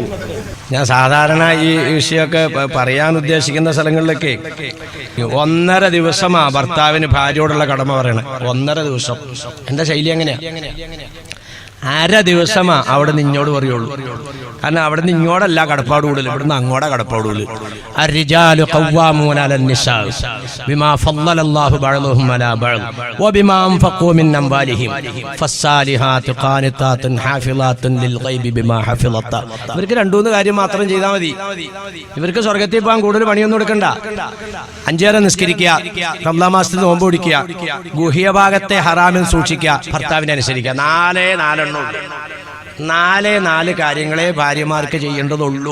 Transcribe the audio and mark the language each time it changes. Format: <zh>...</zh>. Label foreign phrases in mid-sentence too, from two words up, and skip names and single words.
<ml>ഞാൻ സാധാരണ ഈ വിഷയമൊക്കെ പറയാൻ ഉദ്ദേശിക്കുന്ന സ്ഥലങ്ങളിലൊക്കെ 1.5 ദിവസമാ ഭർത്താവിന് ഭാര്യയോടുള്ള കടമ പറയണം. 1.5 ദിവസം. എന്റെ ശൈലി എങ്ങനെയാ? 1/2 ദിവസമാ അവിടെ നിന്ന് ഇങ്ങോട്ട് പറയുള്ളൂ. കാരണം അവിടെ നിന്ന് ഇങ്ങോട്ടല്ല കടപ്പാട് കൂടുതൽ, ഇവിടുന്ന് അങ്ങോട്ടാ കടപ്പാട് കൂടുതൽ.</ml> <ar>الرجال قوامون على النساء بما فضل الله بعضهم على بعض وبما أنفقوا من أموالهم فالصالحات قانتات حافظات للغيب بما حفظ الله.</ar> <ml>ഇവർക്ക് 2-3 കാര്യം മാത്രം ചെയ്താൽ മതി. ഇവർക്ക് സ്വർഗത്തിൽ പോകാൻ കൂടുതൽ പണിയൊന്നും എടുക്കണ്ട. 5 നേരം നിസ്കരിക്കുക, റമദാൻ മാസത്തിൽ നോമ്പ് പിടിക്കുക, ഗുഹ്യ ഭാഗത്തെ ഹറാമിൽ സൂക്ഷിക്കുക, ഭർത്താവിനെ അനുസരിക്കുക. 4 കാര്യങ്ങളെ ഭാര്യമാർക്ക് ചെയ്യേണ്ടതുള്ളൂ.</ml>